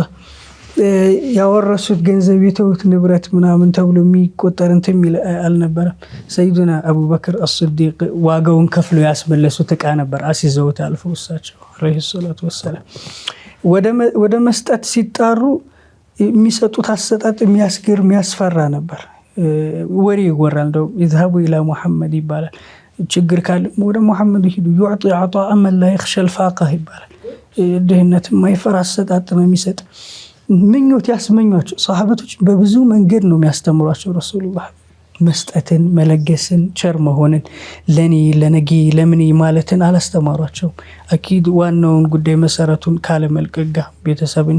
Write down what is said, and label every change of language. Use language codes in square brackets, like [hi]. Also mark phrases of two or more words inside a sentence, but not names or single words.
[am] ያወረሱት ገንዘብ የተውት ንብረት ምናምን ተብሎ የሚቆጠር እንትን የሚል አልነበረም። ሰይዱና አቡበክር አስዲቅ ዋጋውን ከፍሎ ያስመለሱት ዕቃ ነበር። አስይዘውት አልፈው እሳቸው [ar] عليه الصلاة والسلام [am] ወደ መስጠት ሲጣሩ የሚሰጡት አሰጣጥ የሚያስገርም የሚያስፈራ ነበር። ወሬ ይወራል። እንደው [ar] ይذهبوا الى محمد [am] ይባላል። ችግር ካለ ወደ መሐመድ ይሄዱ يعطي [ar] عطاء من لا يخشى الفاقه [am] ይባላል። ድህነት የማይፈራ አሰጣጥ ነው የሚሰጥ። ምኞት ያስመኟቸው ሷሃበቶች በብዙ መንገድ ነው የሚያስተምሯቸው። ረሱሉላህ መስጠትን፣ መለገስን፣ ቸር መሆንን፣ ለነገ ለምን ማለትን አላስተማሯቸው። አኪድ ዋናውን ጉዳይ መሰረቱን ካለ መልቀጋ ቤተሰብን